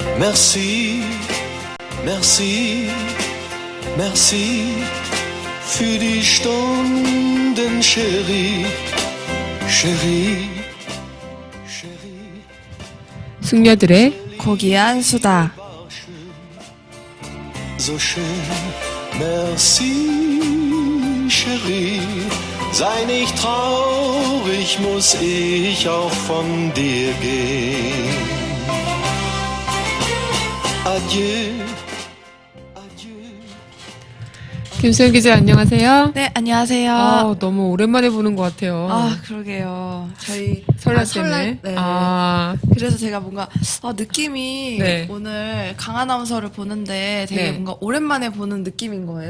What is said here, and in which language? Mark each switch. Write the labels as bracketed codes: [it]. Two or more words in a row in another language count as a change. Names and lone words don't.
[fr] Merci, merci, merci [de] für die Stunden, [fr] Chérie, Chérie, Chérie. [ko] 숙녀들의 고귀한 수다. [de] So schön, [fr] merci, Chérie. [de] Sei nicht traurig, muss ich auch von dir gehen. [fr] Adieu, adieu. [ko] 김수현 기자 안녕하세요. 네, 안녕하세요. 너무 오랜만에 보는 것 같아요. 그러게요. 저희 설날 때문에. 네. 아, 그래서 제가 뭔가 느낌이 네. 오늘 강아나운서를 보는데 되게 네. 뭔가 오랜만에 보는 느낌인 거예요.